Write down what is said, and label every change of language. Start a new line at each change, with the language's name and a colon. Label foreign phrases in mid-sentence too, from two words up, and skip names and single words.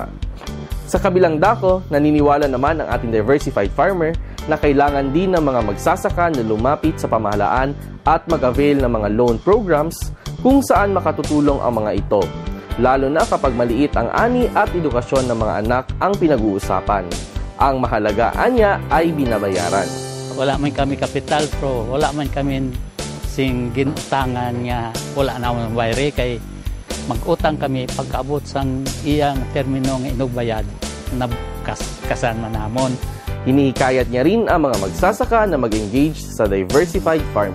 Filipino: Sa kabilang dako, naniniwala naman ang ating
English: diversified farmer
Filipino: na kailangan din ng mga magsasaka na lumapit sa pamahalaan at mag-avail ng mga
English: loan programs
Filipino: kung saan makatutulong ang mga ito, lalo na kapag maliit ang ani at edukasyon ng mga anak ang pinag-uusapan. Ang mahalaga anya ay binabayaran.
Hiligaynon: Wala man kami kapital pero wala man kami sing ginutangan nga wala na akong bayre kay mag-utang kami pagkaabot sang iyang termino nga inugbayad na kasan man namon.
Filipino: Hinihikayat niya rin ang mga magsasaka na mag-engage sa
English: diversified farming.